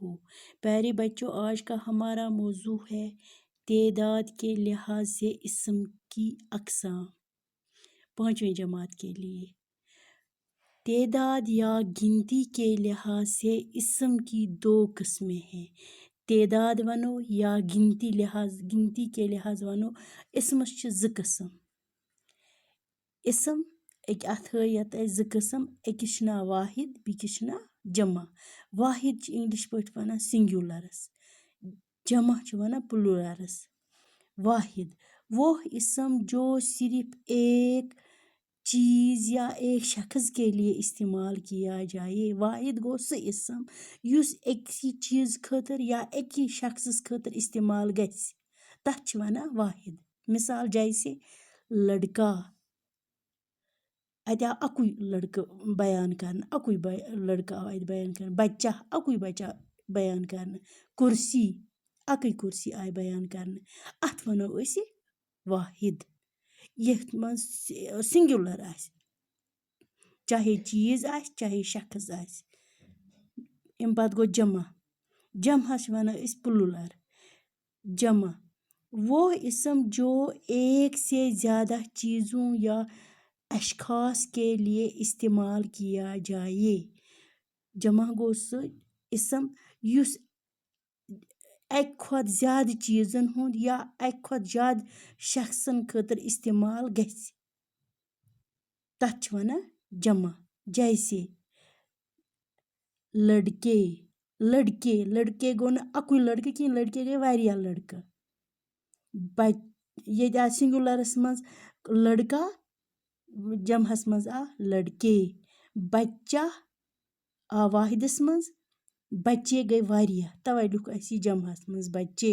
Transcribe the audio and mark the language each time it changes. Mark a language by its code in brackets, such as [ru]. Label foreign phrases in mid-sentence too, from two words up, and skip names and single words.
[ur] پیارے بچوں، آج کا ہمارا موضوع ہے تعداد کے لحاظ سے اسم کی اقسام۔ پانچویں جماعت کے لیے تعداد یا گنتی کے لحاظ سے اسم کی دو قسمیں ہیں۔ [ks] تعداد ونو یا گنتی کے لحاظ ونو اسمس چھ زٕ قسم۔ اسم اتھ ہیت زٕ قسم، أکِس چھُ ناو واحد بیٚکِس چھُ ناو جمع۔ واحد چھِ انگلش پٲٹھۍ ونان سنگولرس، جمع چھِ ونان پلورلس۔ [ur] واحد وہ اسم جو صرف ایک چیز یا ایک شخص کے لیے استعمال کیا جائے۔ [ks] واحد گو سُہ اسم یُس أکسی چیز خٲطرٕ یا أکی شخصس خٲطرٕ استعمال گژھِ، تتھ چھِ ونان واحد۔ [ur] مثال جیسے لڑکا، [ks] اتہِ آو اکُے لڑکہٕ بیان کرنہٕ، اکُے لڑکہٕ آو اتہِ بیان کرنہٕ۔ بچہ، اکُے بچہ بیان کرنہٕ۔ کرسی، اکٕے کرسی آیہِ بیان کرنہٕ۔ اتھ ونو أسۍ واحد، یتھ منٛز سنگولر آسہِ، چاہے چیز آسہِ چاہے شخص آسہِ۔ امہِ پتہٕ گوٚو جمع، جمعس چھِ ونان أسۍ پلورل۔ [ur] جمع وہ اسم جو ایک سے زیادہ چیزوں یا اشخاص کے لیے استعمال کیا جائے۔ [ks] جمع گوٚو سُہ اسم یُس اکہِ کھۄتہٕ زیادٕ چیزن ہُنٛد یا اکہِ کھۄتہٕ زیادٕ شخصن خٲطرٕ استعمال گژھِ، تتھ چھِ ونان جمع۔ جیسے لڑکے، لڑکے، لڑکے گوٚو نہٕ اکُے لڑکہٕ کینٛہہ، لڑکے گٔے واریاہ لڑکہٕ۔ ییٚتہِ آو سنگولرس منٛز لڑکا، جمعس منٛز آو لڑکے۔ بچہ آو واحدس منٛز، بچے گٔے واریاہ، توے لیوٗکھ اَسہِ یہِ جمعس منٛز بچے۔